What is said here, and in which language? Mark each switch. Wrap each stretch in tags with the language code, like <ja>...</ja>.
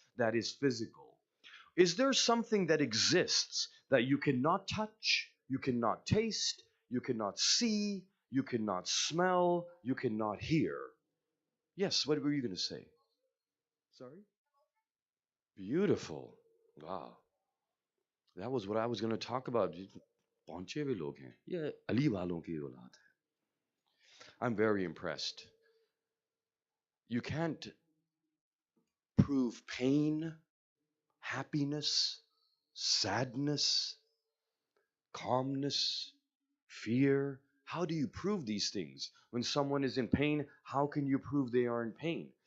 <en>That is physical. Is there something that exists that you cannot touch, you cannot taste, you cannot see, you cannot smell, you cannot hear? Yes, what were you going to say? Sorry? Beautiful. Wow. That was what I was going to talk about.</en> <hi>पहुंचे हुए लोग हैं ये अली वालों की औलाद है.</hi> <en>I'm very impressed. You can't prove pain, happiness, sadness, calmness, fear. How do you prove these things? When someone is in pain, how can you prove they are in pain?</en>